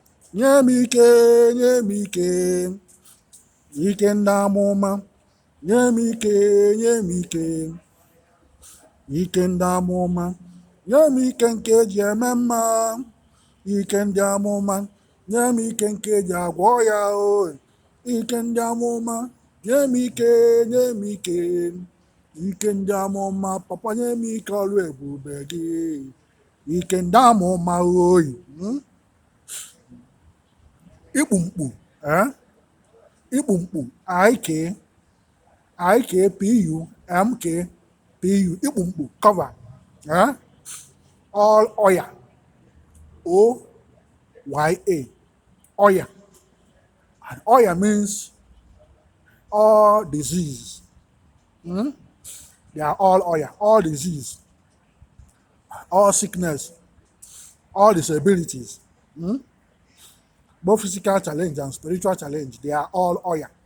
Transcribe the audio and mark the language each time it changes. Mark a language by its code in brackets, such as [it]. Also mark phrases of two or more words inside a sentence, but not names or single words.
[ig] nye m ike, nye m ike, ike ndị amụma, nye m ike, nye m ike, ike ndị amụma, nye m ike nke eji eme mma, ike ndị amụma, nye m ike nke eji agwọ ya o, ike ndị amụma, nye m ike, nye m ike, ike ndị amụma, papa nye m ike ọrụ ebube gị, ike ndị amụma oyi. [en] Ikpumkpu, Ikpumkpu, Ikpumkpu, Ikpumkpu, cover, all oya, Oya, oya, and oya means all disease. They are all oya, all disease, all sickness, all disabilities, both physical challenge and spiritual challenge. They are all oya.